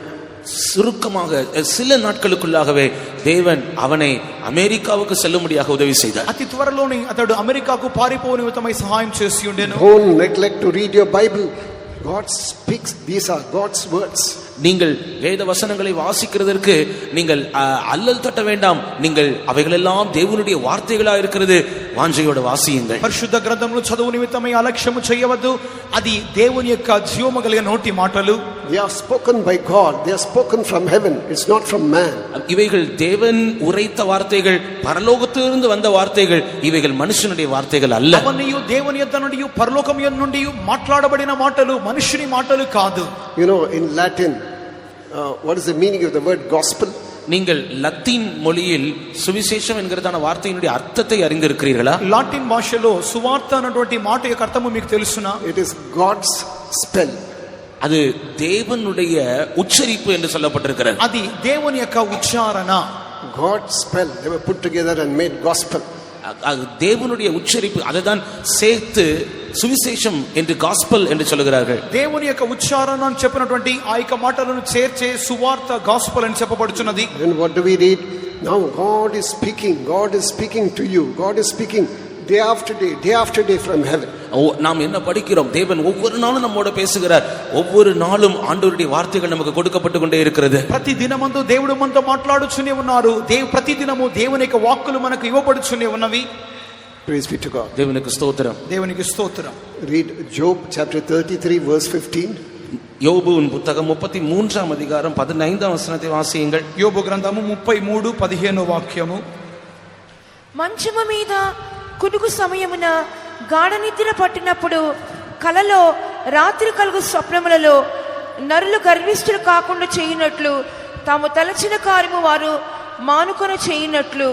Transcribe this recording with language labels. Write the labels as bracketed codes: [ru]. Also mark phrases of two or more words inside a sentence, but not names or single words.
[ta] சுருக்கமாக சில நாட்களுக்குள்ளாகவே தேவன் அவனை அமெரிக்காவுக்கு செல்லும்படியாக உதவி செய்தார். [te] అతి త్వరలోనే అతడు అమెరికాకు పారిపోవు నిమిత్తమై సహాయం చేసి ఉండెను. [en] Don't neglect to read your Bible. God speaks. These are God's words. [ta] நீங்கள் வேத வசனங்களை வாசிக்கிறதற்கு நீங்கள் அல்லல் தட்ட வேண்டாம். நீங்கள் அவைகளெல்லாம் தேவனுடைய வார்த்தைகளா இருக்கிறது. வாஞ்சையோட வாசியுங்கள். [te] పరిశుద్ధ గ్రంథమును చదువు నిమిత్తమై అలక్ష్యము చేయవద్దు. అది దేవుని యొక్క జీవము కలిగిన నోటి మాటలు. [en] They are spoken by God. They are spoken from heaven. It's not from man. [ta] இவைகள் தேவன் உரைத்த வார்த்தைகள், பரலோகத்திலிருந்து வந்த வார்த்தைகள். இவைகள் மனுஷனுடைய வார்த்தைகள் அல்ல. [te] అవన్నీయు దేవుని యొద్ద నుండి పరలోకం నుండి మాట్లాడబడిన మాటలు, మనుషుని మాటలు కాదు. [en] You know, in Latin, what is the meaning of the word gospel? [ta] நீங்கள் லத்தீன் மொழியில் சுவிசேஷம் என்கிறதான வார்த்தையினுடைய அர்த்தத்தை அறிந்திருக்கிறீர்களா? [te] లాటిన్ భాషలో సువార్త అన్నటువంటి మాట యొక్క అర్థము మీకు తెలుసునా? [en] It is God's spell. [ta] அது தேவனுடைய உச்சரிப்பு என்று சொல்லப்பட்டிருக்கிறது. [te] అది దేవుని యొక్క ఉచ్చారణ. [en] God's spell. They were put together and made gospel. [ta] தேவனுடைய உச்சரிப்பு, அதுதான் சேர்த்து சுவிசேஷம் என்று காஸ்பல் என்று சொல்லுகிறார்கள். [te] దేవుని యొక్క ఉచ్చారణ అని చెప్పినటువంటి ఆ యొక్క మాటలను చేర్చే సువార్త గాస్పల్ అని చెప్పబడుచున్నది. [en] And what do we read? Now God is speaking. God is speaking to you. God is speaking day after day from heaven. [ta] நாம் என்ன படிக்கிறோம்? தேவன் ஒவ்வொரு நாளும் நம்மோட பேசுகிறார். ஒவ்வொரு நாளும் ஆண்டவருடைய வார்த்தைகள் நமக்கு கொடுக்கப்பட்டு கொண்டே இருக்கிறது. [te] ప్రతి దినమందు దేవుడు మనతో మాట్లాడుచునే ఉన్నారు. ప్రతి దినము దేవుని యొక్క వాక్కులు మనకు ఇవ్వబడుచునే ఉన్నవి. [en] Praise be to God. [ta] தேவனுக்கு ஸ்தோத்திரம். [te] దేవునికి స్తోత్రం. [en] Read Job chapter 33 verse 15. [ta] யோபுவின் புத்தகம் 33ஆம் அதிகாரம் 15ஆம் வசனத்தை வாசியுங்கள். [te] యోబు గ్రంథము 33:15 వాక్యము. మంచము మీద కునుకు సమయమున గాఢ నిద్ర పట్టినప్పుడు కలలో రాత్రి కలుగు స్వప్నములలో నరులు గర్విష్ఠులు కాకుండా చేయునట్లు తాము తలచిన కార్యము వారు మానుకొన చేయునట్లు.